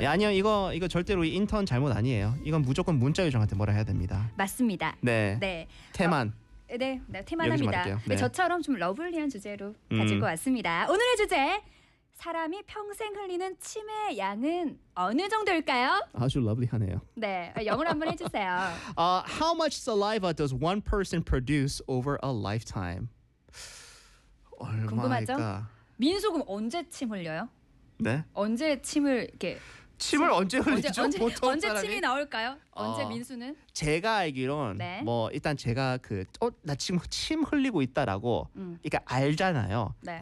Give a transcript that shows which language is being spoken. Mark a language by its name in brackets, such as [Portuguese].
[Korean] 야, 아니요 이거 절대로 인턴 잘못 아니에요. 이건 무조건 문자 요정한테 뭐라 해야 됩니다. 맞습니다. 네. 네. 테만. 네, 네 테만합니다. 네. 네, 저처럼 좀 러블리한 주제로 가지고 왔습니다. 오늘의 주제 사람이 평생 흘리는 침의 양은 어느 정도일까요? 아주 러블리하네요. 네 영어로 한번 해주세요. [English] How much saliva does one person produce over a lifetime? [Korean] 궁금하죠? 민수 그럼 언제 침 흘려요? 네? 언제 침을 이렇게 침을 언제 흘리죠? 언제 사람이? 침이 나올까요? 언제 민수는? 제가 알기론 네. 뭐 일단 제가 그 나 지금 침 흘리고 있다라고 그러니까 알잖아요. 네.